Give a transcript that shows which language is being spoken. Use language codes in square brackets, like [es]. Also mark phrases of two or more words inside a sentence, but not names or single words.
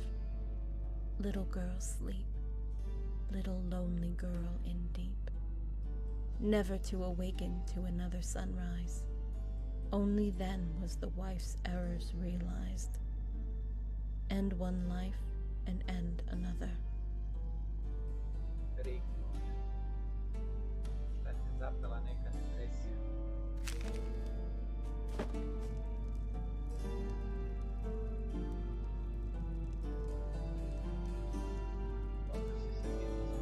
[en] Little girl sleep. Little lonely girl in deep. Never to awaken to another sunrise. Only then was the wife's errors realized. End one life and end another. Rigmor. [bs] Šta te zapela neka depresija? Dobro si se vidio.